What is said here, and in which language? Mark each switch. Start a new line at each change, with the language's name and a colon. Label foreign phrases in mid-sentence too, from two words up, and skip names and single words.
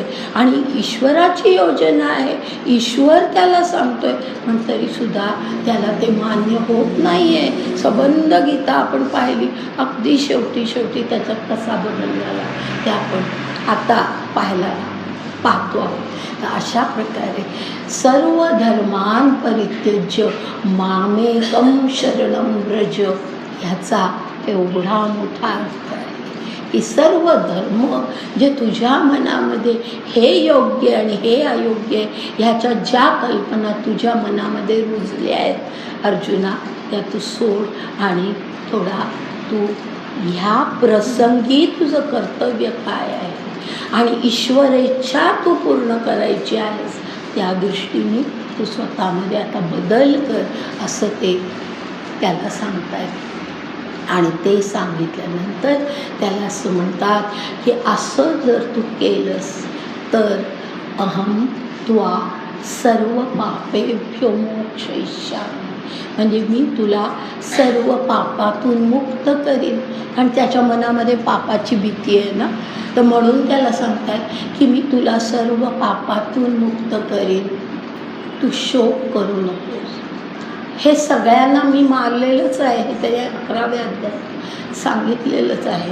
Marathi: आणि ईश्वराची योजना आहे, ईश्वर त्याला सांगतोय, पण तरीसुद्धा त्याला ते मान्य होत नाही आहे. संबंध गीता आपण पाहिली, अगदी शेवटी त्याच्यात कसा बदल झाला ते आपण आता पाहतो आहोत. तर अशा प्रकारे
Sanskrit: सर्व धर्मान परित्यज्य मामेकं शरणं व्रज,
Marathi: ह्याचा एवढा मोठा अर्थ आहे की सर्व धर्म जे तुझ्या मनामध्ये हे योग्य आणि हे अयोग्य आहे, ह्याच्या ज्या कल्पना तुझ्या मनामध्ये रुजल्या आहेत अर्जुना, त्या तू सोड आणि थोडा तू ह्या प्रसंगी तुझं कर्तव्य काय आहे आणि ईश्वरेच्छा तू पूर्ण करायची आहेस, त्या दृष्टीने तू स्वतःमध्ये आता बदल कर, असं ते त्याला सांगतायत. आणि ते सांगितल्यानंतर त्याला असं म्हणतात की असं जर तू केलंस तर
Sanskrit: अहम त्वा सर्व पापेभ्यो मोक्षयिष्यामि,
Marathi: म्हणजे मी तुला सर्व पापातून मुक्त करीन. कारण त्याच्या मनामध्ये पापाची भीती आहे ना, तर म्हणून त्याला सांगतात की मी तुला सर्व पापातून मुक्त करीन, तू शोक करू नकोस. हे सगळ्यांना मी मारलेलंच आहे, हे त्याच्या 11व्या अध्यायात सांगितलेलंच आहे.